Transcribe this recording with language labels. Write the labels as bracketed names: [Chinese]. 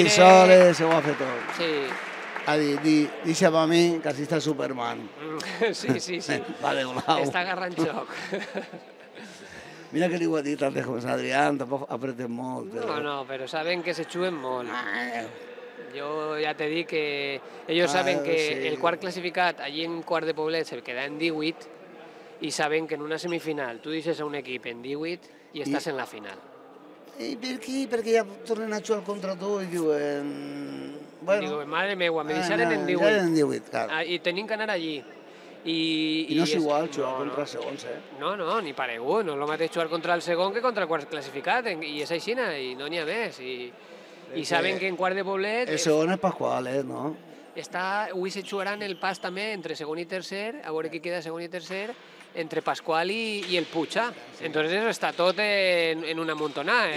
[Catalan] Ells soles, se ho ha fet tot. Sí. Ha dit, deixa'm a mi, que així està Superman. Sí. Vale, blau. Està agarrant joc. Mira que li ho ha dit antes José Adrián, tampoc apretem molt. No, però saben que se juguen molt. [Spanish] Yo ya te di que ellos saben que el [Catalan] quart clasificat [Spanish] allí en quart de Poblet se queda en 18 y saben que en una semifinal tú dices [Catalan] a un equip [Spanish] en 18 y [Catalan] estàs [Spanish] en la final. [Catalan] I per què? Perquè ja tornen a jugar contra tu i diuen... Digo, madre meva, me deixaren en 18. En 18, clar. I tenim que anar allí. I no és igual jugar contra segons, No, ni paregut. No és el mateix jugar contra el segon que contra el quart classificat. I és així, i no n'hi ha més. I saben que en quart de Poblet... El segon és Pasqual, no? Avui se jugaran el pas també entre segon i tercer, a veure qui queda segon i tercer, entre Pasqual i el Puig. [Spanish] Entonces eso está tot en una montonada.